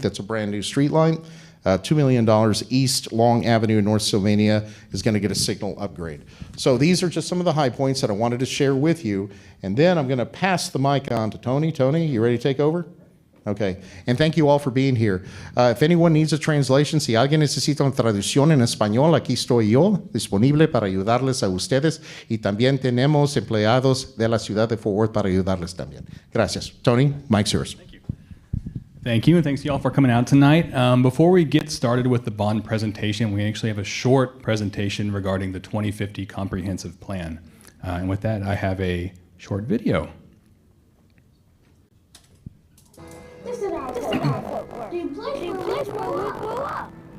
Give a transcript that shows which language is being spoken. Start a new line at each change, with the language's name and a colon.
English: That's a brand new street light. $2 million East Long Avenue in North Sylvania is going to get a signal upgrade. So these are just some of the high points that I wanted to share with you. And then I'm going to pass the mic on to Tony. Tony, you ready to take over? Okay. And thank you all for being here. If anyone needs a translation,
Spanish: si alguien necesita una traducción en español, aquí estoy yo, disponible para ayudarles a ustedes. Y también tenemos empleados de la ciudad de Fort Worth para ayudarles también. Gracias.
English: Tony, mic's yours. Thank you. Thank you, and thanks to y'all for coming out tonight. Before we get started with the bond presentation, we actually have a short presentation regarding the 2050 Comprehensive Plan. And with that, I have a short video. Do you place where we grew up?